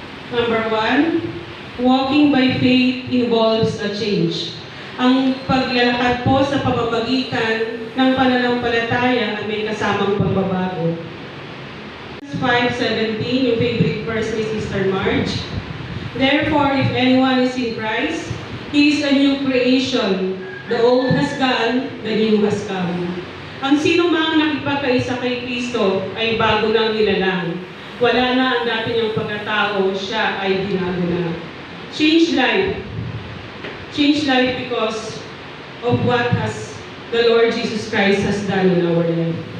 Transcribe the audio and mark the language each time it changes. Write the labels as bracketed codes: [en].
[en] Number 1, walking by faith involves a change. [tl] Ang paglalakad po sa pamamagitan ng pananampalataya ay may kasamang pagbabago. [en] 5:17, yung favorite verse ni Sister Marge. Therefore, if anyone is in Christ, He is a new creation. The old has gone, the new has come. [tl] Ang sino mang nakipagkaisa kay Kristo ay bago ng nilalang. Wala na ang dati niyang pagkatao, siya ay binago na. [en] Change life. Change life because of what has the Lord Jesus Christ has done in our life.